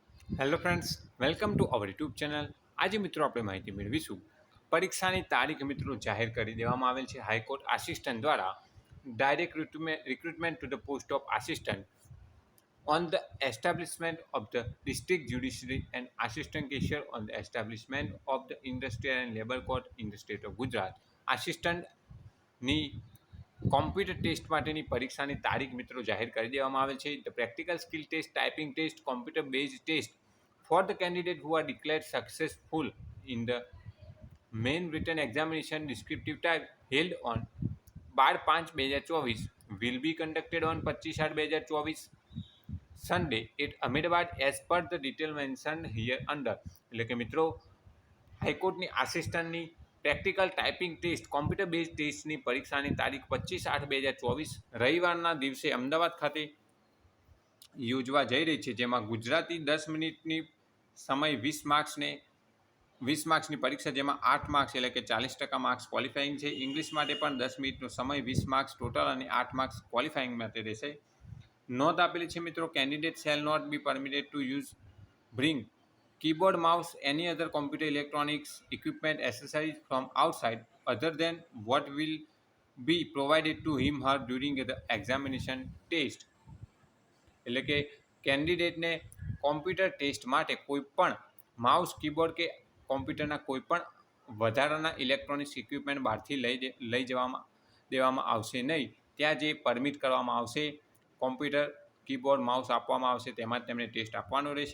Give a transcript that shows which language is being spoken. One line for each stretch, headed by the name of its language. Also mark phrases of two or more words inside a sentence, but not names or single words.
English: Hello friends, welcome to our YouTube channel.
Gujarati: આજે મિત્રો આપણે માહિતી મેળવીશું. પરીક્ષાની તારીખ મિત્રો જાહેર કરી દેવામાં આવેલ છે
English: High Court assistant
Gujarati: દ્વારા.
English: Direct recruitment to the post of assistant on the establishment of the district judiciary and assistant cashier on the establishment of the industrial and labor court in the state of Gujarat.
Gujarati: આસિસ્ટન્ટની
English: computer test
Gujarati: માટેની પરીક્ષાની તારીખ મિત્રો જાહેર કરી દેવામાં આવેલ છે.
English: The practical skill test, typing test, computer base test for the candidate who are declared successful in the main written examination descriptive type held on 12/5/2024 will be conducted on 25/8/2024 Sunday at Ahmedabad as per the detail mentioned here under.
Gujarati: એટલે કે મિત્રો હાઈકોર્ટની આસિસ્ટન્ટની
English: practical typing test computer base
Gujarati: ટેસ્ટની પરીક્ષાની તારીખ 25/8/2024 રવિવારના દિવસે અમદાવાદ ખાતે યોજવા જઈ રહી છે, જેમાં ગુજરાતી 10 મિનિટની સમય 20 માર્ક્સની પરીક્ષા, જેમાં 8 માર્ક્સ એટલે કે 40%
English: marks qualifying
Gujarati: છે. ઇંગ્લિશ માટે પણ 10 મિનિટનો સમય 20
English: marks total
Gujarati: અને 8
English: marks qualifying
Gujarati: માટે રહેશે. નોંધ આપેલી છે મિત્રો,
English: candidate shall not be permitted to use bring keyboard, mouse, any other computer electronics equipment accessories from outside other than what will be provided to him her during the examination test.
Gujarati: એટલે કે કેન્ડિડેટને
English: computer test
Gujarati: માટે કોઈપણ માઉસ, કીબોર્ડ કે કોમ્પ્યુટરના કોઈપણ વધારાના
English: electronics equipment
Gujarati: બહારથી લઈ દેવામાં આવશે નહીં. ત્યાં જે પરમિટ કરવામાં આવશે
English: computer, keyboard, mouse
Gujarati: આપવામાં આવશે તેમાં જ તેમણે ટેસ્ટ આપવાનો રહેશે.